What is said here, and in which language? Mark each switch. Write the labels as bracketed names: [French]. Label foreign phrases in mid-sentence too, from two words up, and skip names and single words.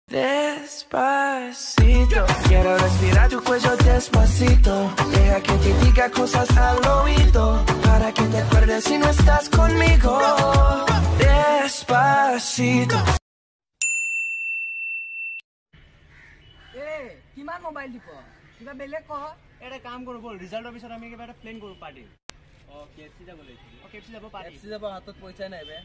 [Spanish] Despacito, quiero respirar tu cuello despacito. Deja que te diga cosas al oído, para que te acuerdes si no estás conmigo. Despacito. [Assamese] কিমান মোবাইল দিব কিবা বেলেগ কহ এটা কাম কৰো বল ৰিজাল্টৰ পিছত আমি কিবা এটা প্লেন কৰো পাৰ্টি কেএফসি যাব লাগিছিল কেএফসি যাব পাৰ্টি কেএফসি যাব হাতত পইচা নাই বে